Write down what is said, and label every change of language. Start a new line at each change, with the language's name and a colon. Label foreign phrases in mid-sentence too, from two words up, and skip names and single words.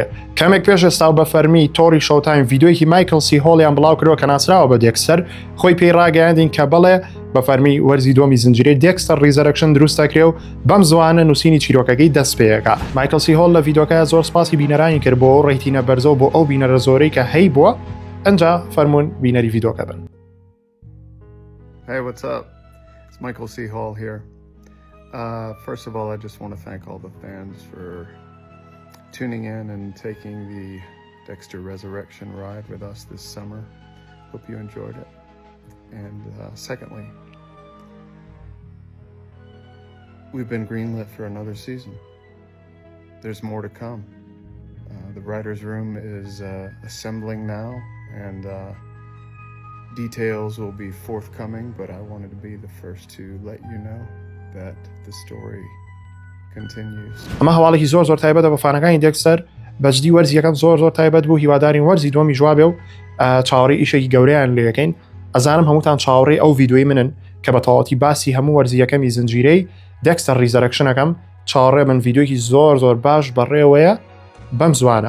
Central Kurdish: کەمێک پێش ئێستا بە فەرمی تۆری شۆتایم ڤیدیۆیەکی مایکل سی هۆڵیان بڵاو کردەوە کە ناسراوە بە دێکستەر، خۆی پێی ڕاگەیاندین کە بڵێ بە فەرمی وەرزی دووەمی زنجیرەی دێکستەر ریزەرەکشن دروستەکرێ و بەم زوانە نووسینی چیرۆکەکەی دەست پێیەکە. مایکل سی هۆڵ لە ڤیدیۆکە زۆر سپاسی بینەرانی کرد بۆ ڕێتینە بەرزە بۆ ئەو بینەرە زۆرەی کە هەی بووە. ئەنجا فەرمونون بینەری ڤیدیۆکە بن.
English: Hey, what's up? It's Michael C. Hall here. First of all, I just want to thank all the fans for tuning in and taking the Dexter Resurrection ride with us this summer. Hope you enjoyed it. And secondly, we've been greenlit for another season. There's more to come. The writer's room is assembling now, and details will be forthcoming, but I wanted to be the first to let you know that the story continues.
Central Kurdish: ئەمە هەواڵێکی زۆر تایبەتە بە فانەکانی دێکستەر. بەجددی وەرزیەکەم زۆر تایبەت بوو. هیوادارین وەرزی دووەمی جواب بێ و چاوەڕێی ئیشێکی گەورەیان لێ یەکەین. ئەزانم هەمووتان چاوەڕێی ئەو ڤیدیۆی منن کە بە تەواوەتی باسی هەموو وەرزیەکەمی زنجیرەی دێکستەر ریزەرەکشنەکەم. چاوەڕێ من ڤیدیۆیەکی زۆر باش بەڕێوەیە بەم زوانە.